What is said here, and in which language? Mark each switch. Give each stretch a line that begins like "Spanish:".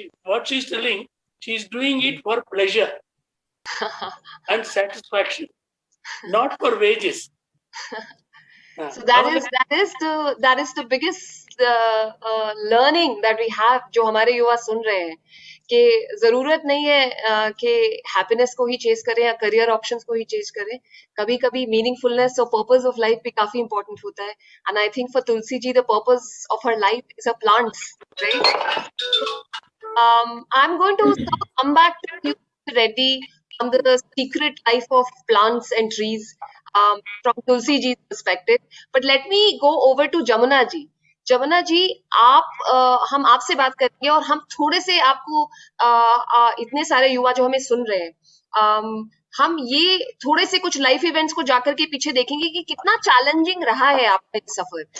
English: What she's telling, she's doing it for pleasure and satisfaction, not for wages. So that is the biggest learning that we have,
Hindi: जो हमारे युवा सुन रहे हैं, कि जरूरत नहीं है कि हैप्पीनेस को ही चेस करें या करियर ऑप्शंस को ही चेस करें. कभी कभी मीनिंगफुलनेस और पर्पस ऑफ लाइफ भी काफी इंपॉर्टेंट होता है.
English: And I think for Tulsi ji the purpose of her life is a plants, right? I'm going to come back to you, Reddy, on the secret life of plants and trees from Tulsi ji's perspective. But let me go over to Jamuna ji.
Hindi: Jamuna ji, हम आपसे बात करेंगे और हम थोड़े से आपको इतने सारे युवा जो हमें सुन रहे हैं, हम ये थोड़े से कुछ लाइफ इवेंट्स को जाकर के पीछे देखेंगे कि कितना चैलेंजिंग रहा है आपका सफर.